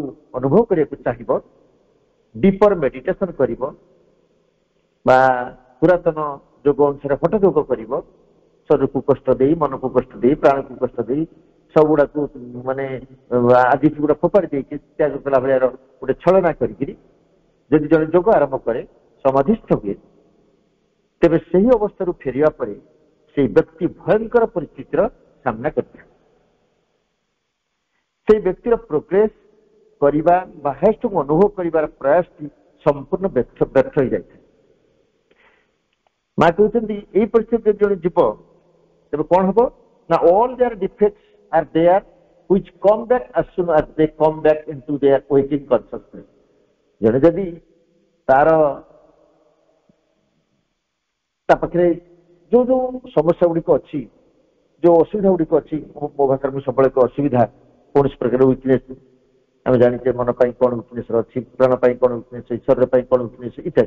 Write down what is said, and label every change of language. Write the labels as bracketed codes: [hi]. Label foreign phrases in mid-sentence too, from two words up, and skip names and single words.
[or] ଅନୁଭବ କରିବାକୁ ଚାହିଁବ, [en] deeper meditation [or] କରିବ ବା ପୁରାତନ ଯୋଗ ଅନୁସାରେ ହଠ ଯୋଗ କରିବ, ଶରୀରକୁ କଷ୍ଟ ଦେଇ, ମନକୁ କଷ୍ଟ ଦେଇ, ପ୍ରାଣକୁ କଷ୍ଟ ଦେଇ, ସବୁଗୁଡାକୁ ମାନେ ଆଜି ଗୁଡା ଫୋପାଡ଼ି ଦେଇକି ତ୍ୟାଗ କଲା ଭଳିଆ ଗୋଟେ ଛଳନା କରିକିରି ଯଦି ଜଣେ ଯୋଗ ଆରମ୍ଭ କରେ, ସମାଧିସ୍ଥ ହୁଏ, ତେବେ ସେହି ଅବସ୍ଥାରୁ ଫେରିବା ପରେ ସେହି ବ୍ୟକ୍ତି ଭୟଙ୍କର ପରିସ୍ଥିତିର ସାମ୍ନା କରିଥାଏ। ସେହି ବ୍ୟକ୍ତିର ପ୍ରୋଗ୍ରେସ କରିବା ବା ହାଏଷ୍ଟକୁ ଅନୁଭବ କରିବାର ପ୍ରୟାସଟି ସମ୍ପୂର୍ଣ୍ଣ ବ୍ୟର୍ଥ ହୋଇଯାଇଥାଏ। ମା କହୁଛନ୍ତି ଏଇ ପରିସ୍ଥିତିରେ ଜଣେ ଯିବ ତେବେ କଣ ହବ ନା [en] all their defects are there which come back as soon as they come back into their waking consciousness। [or] ଜଣେ ଯଦି ତା ପାଖରେ ଯୋଉ ସମସ୍ୟା ଗୁଡିକ ଅଛି, ଯୋଉ ଅସୁବିଧା ଗୁଡିକ ଅଛି, ମୋ ଭାଷାରେ ମୁଁ ସବୁବେଳେ ଅସୁବିଧା କୌଣସି ପ୍ରକାର ୱିକନେସ, ଆମେ ଜାଣିଛେ ମନ ପାଇଁ କଣ ୱିକନେସ ଅଛି, ପ୍ରାଣ ପାଇଁ କଣ ୱିକନେସ, ଶରୀର ପାଇଁ କଣ ୱିକନେସ ଇତ୍ୟାଦି।